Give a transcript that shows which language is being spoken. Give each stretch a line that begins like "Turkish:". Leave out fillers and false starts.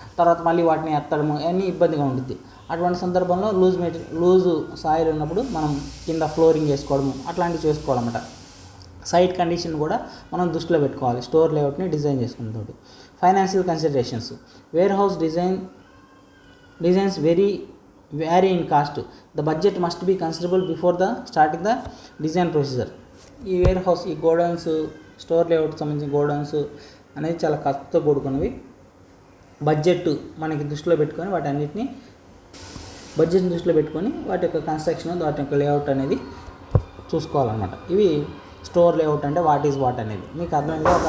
Telugu: తర్వాత మళ్ళీ వాటిని ఎత్తడము అన్నీ ఇబ్బందిగా ఉంటుంది. అటువంటి సందర్భంలో లూజు సాయిల్ ఉన్నప్పుడు మనం కింద ఫ్లోరింగ్ వేసుకోవడము అట్లాంటివి చేసుకోవాలన్నమాట. సైట్ కండిషన్ కూడా మనం దృష్టిలో పెట్టుకోవాలి store లేఅవుట్ని design చేసుకున్నతోటి.
English: Financial considerations. Warehouse designs vary in cost. The budget must be considerable before the starting the design procedure.
Telugu: ఈ వేర్ హౌస్, ఈ గోడౌన్స్, స్టోర్ లేఅవుట్కి సంబంధించిన గోడౌన్స్ అనేది చాలా ఖర్చుతో కూడుకున్నవి. బడ్జెట్ మనకి దృష్టిలో పెట్టుకొని బడ్జెట్ని దృష్టిలో పెట్టుకొని వాటి యొక్క కన్స్ట్రక్షన్, వాటి యొక్క లేఅవుట్ అనేది చూసుకోవాలన్నమాట. ఇవి స్టోర్ లేఅవుట్ అంటే
English: what is what
Telugu: అనేది మీకు అర్థమైంది.